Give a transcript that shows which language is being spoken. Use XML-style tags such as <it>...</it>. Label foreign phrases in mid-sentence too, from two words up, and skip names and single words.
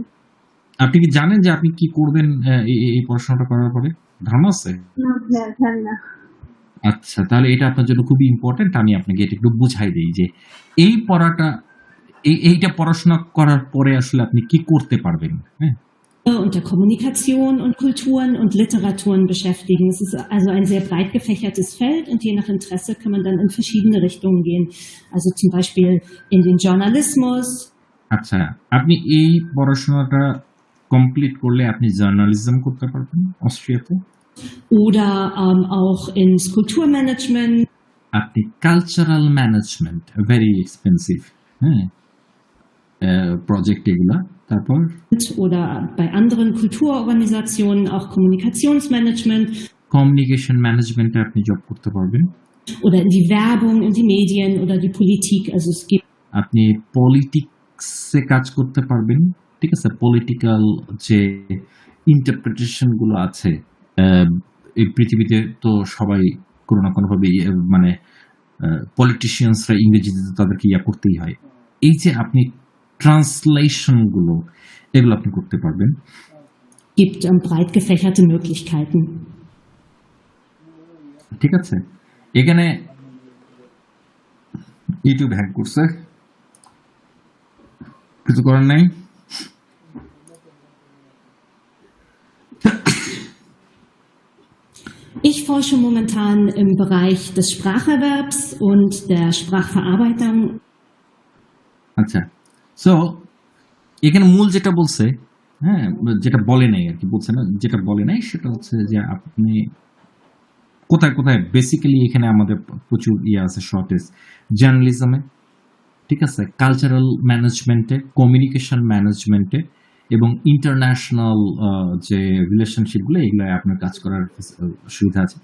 <bn>আপনি কি জানেন যে আপনি কি করবেন এই পড়াশোনাটা করার পরে? ধারণা আছে? না, জানি না। আচ্ছা, তাহলে এটা আপনার জন্য খুবই ইম্পর্টেন্ট। আমি আপনাকে এটা একটু বুঝাই দিই যে এই এইটা পড়াশোনা করার পরে আসলে আপনি কি করতে পারবেন। হ্যাঁ,</bn> <de>und der Kommunikation und Kulturen und Literaturen beschäftigen. Es ist also ein sehr breit gefächertes Feld, und je nach Interesse kann man dann in verschiedene Richtungen gehen. Also zum Beispiel in den Journalismus,</de> <bn>আচ্ছা, আপনি এই পড়াশোনাটা কমপ্লিট করলে আপনি জার্নালিজম করতে পারবেন অস্ট্রিয়াতে?</bn> <de>Oder auch ins Kulturmanagement</de> <bn>আপনি</bn> <en>cultural management, very expensive,</en> <bn>হ্যাঁ, প্রজেক্ট এগুলা। তারপর</bn> <de>oder bei anderen Kulturorganisationen auch Kommunikationsmanagement</de> <en>communication management</en> <bn>আপনি জব করতে পারবেন।</bn> <de>oder in die Werbung, in die Medien oder die Politik. Also es gibt</de> <bn>আপনি পলিটিক্সে কাজ করতে পারবেন, ঠিক আছে? পলিটিক্যাল যে ইন্টারপ্রিটেশন গুলো আছে, এই পৃথিবীতে তো সবাই কোনো না কোনোভাবে মানে পলিটিশিয়ানসরা ইংরেজিতে তো তাদেরকে করতেই হয়। এই যে আপনি ট্রান্সলেশন গুলো, এগুলো আপনি করতে পারবেন।</bn> <de>gibt breit gefächerte Möglichkeiten.</de> <bn>ঠিক আছে, এখানে ইউটিউব হ্যাক করছে, কিছু করার নাই।</bn> <de>Ich forsche momentan im Bereich des Spracherwerbs und der Sprachverarbeitung.</de> <bn>আচ্ছা, সো এখানে মূল যেটা বলছে, হ্যাঁ, যেটা বলে নাই আর কি, বলছে না, যেটা বলে নাই সেটা হচ্ছে যে আপনি কোথায় কোথায় বেসিক্যালি এখানে আমাদের প্রচুর আছে</bn> <en>shortage journalism,</en> <bn>ঠিক আছে,</bn> <en>cultural management, communication management</en> <bn>এবং ইন্টারন্যাশনাল যে রিলেশনশিপগুলো, এগুলো আপনার কাজ করার সুবিধা আছে।</bn>